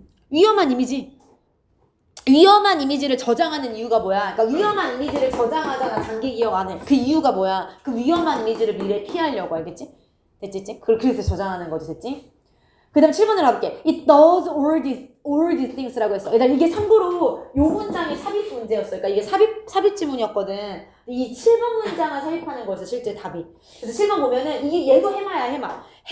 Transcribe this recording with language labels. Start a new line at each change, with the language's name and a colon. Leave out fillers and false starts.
Korean: 위험한 이미지. 위험한 이미지를 저장하는 이유가 뭐야? 그러니까 위험한 이미지를 저장하잖아, 장기 기억 안에. 그 이유가 뭐야? 그 위험한 이미지를 미래에 피하려고, 알겠지? 됐지? 그래서 저장하는 거지, 됐지? 그 다음 7번으로 가볼게.
English: It does all these things
Korean: 라고 했어. 일단 이게 참고로 요 문장이 삽입 문제였어. 그러니까 이게 삽입 지문이었거든. 이 7번 문장을 삽입하는 거였어, 실제 답이. 그래서 7번 보면은 얘도 해마야, 해마.